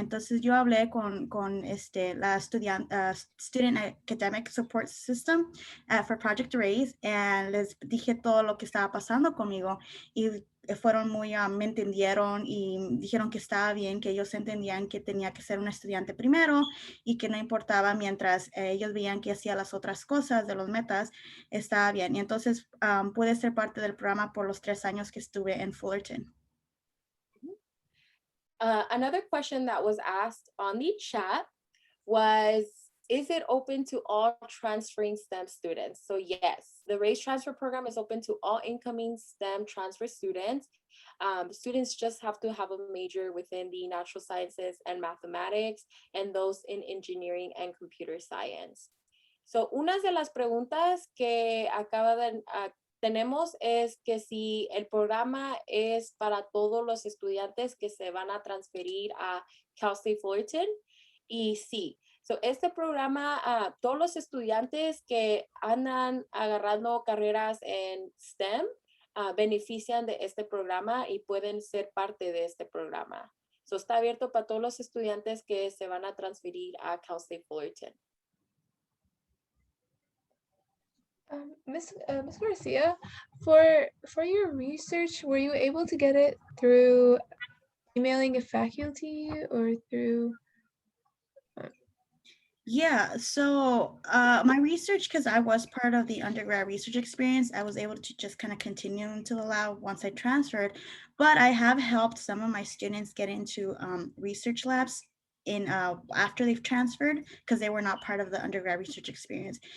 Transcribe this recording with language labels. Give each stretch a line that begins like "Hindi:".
Spanish: Entonces yo hablé con la Student Academic Support System for Project Raise, and les dije todo lo que estaba pasando conmigo, y fueron me entendieron y dijeron que estaba bien, que ellos entendían que tenía que ser un estudiante primero y que no importaba mientras ellos veían que hacía las otras cosas de los metas, estaba bien. Y entonces pude ser parte del programa por los 3 años que estuve en Fullerton.
English: Another question that was asked on the chat was, is it open to all transferring STEM students? So yes, the RAISE transfer program is open to all incoming STEM transfer students. Students just have to have a major within the natural sciences and mathematics, and those in engineering and computer science.
Spanish: So, unas de las preguntas que tenemos es que si el programa es para todos los estudiantes que se van a transferir a Cal State Fullerton, y sí. So, este programa, todos los estudiantes que andan agarrando carreras en STEM benefician de este programa y pueden ser parte de este programa. So, está abierto para todos los estudiantes que se van a transferir a Cal State Fullerton.
English: Miss Garcia, for your research, were you able to get it through emailing a faculty or through? Yeah, so my research, because I was part of the undergrad research experience, I was able to just kind of continue into the lab once I transferred, but I have helped some of my students get into research labs after they've transferred, because they were not part of the undergrad research experience.